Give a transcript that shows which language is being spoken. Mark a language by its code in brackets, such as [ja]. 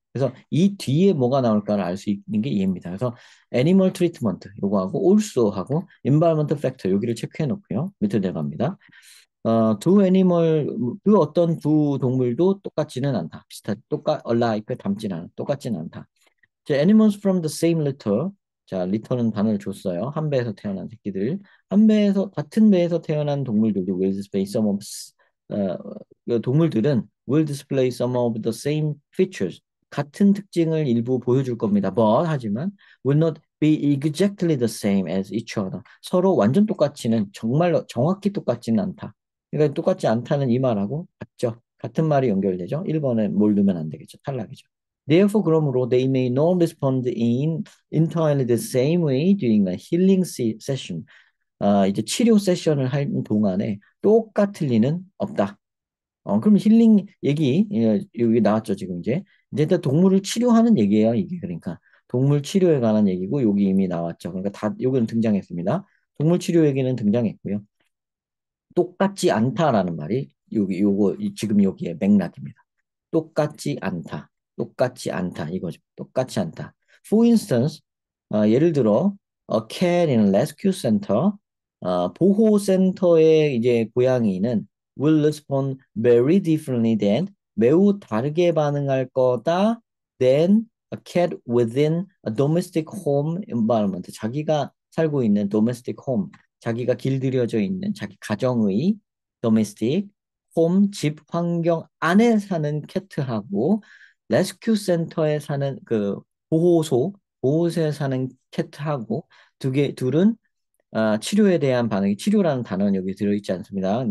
[ko] 그래서 이 뒤에 뭐가 나올까를 알 수 있는 게 얘입니다. 그래서 animal treatment 요거하고 also 하고 environment factor 여기를 체크해 놓고요. 밑으로 내려갑니다. 두 애니멀, 그 어떤 두 동물도 똑같지는 않다. alike, 닮지는 않아. 똑같지는 않다. 자, [en] animals from the same litter. [ko] 자, litter는 단어를 줬어요. 한 배에서 태어난 새끼들. 같은 배에서 태어난 동물들도 [en] will display some of, [ko] 어, 그 동물들은 [en] will display some of the same features. [ko] 같은 특징을 일부 보여줄 겁니다. 하지만, [en] will not be exactly the same as each other. [ko] 서로 완전 똑같지는, 정말로 정확히 똑같지는 않다. 그러니까 똑같지 않다는 이 말하고 같죠. 같은 말이 연결되죠. 1번에 뭘 넣으면 안 되겠죠. 탈락이죠. [en] Therefore, [ko] 그러므로 [en] they may not respond in entirely the same way during a healing session. [ko] 이제 치료 세션을 하는 동안에 똑같을 리는 없다. 그럼 힐링 얘기 여기 나왔죠 지금 이제 일단 동물을 치료하는 얘기예요 이게 그러니까 동물 치료에 관한 얘기고 여기 이미 나왔죠. 그러니까 다 여기는 등장했습니다. 동물 치료 얘기는 등장했고요. 똑같지 않다라는 말이 지금 여기에 맥락입니다. 똑같지 않다. 똑같지 않다. 이거죠. 똑같지 않다. [en] For instance, [ko] 예를 들어, [en] a cat in a rescue center, [ko] 보호센터의 이제 고양이는 [en] will respond very differently than, [ko] 매우 다르게 반응할 거다 [en] than a cat within a domestic home environment. [ko] 자기가 살고 있는 domestic home, 자기가 길들여져 있는 자기 가정의 domestic 집 환경 안에 사는 캣하고 레스큐 센터에 사는 그 보호소에 사는 캣하고 둘은 치료에 대한 반응이 치료라는 단어는 여기 들어있지 않습니다.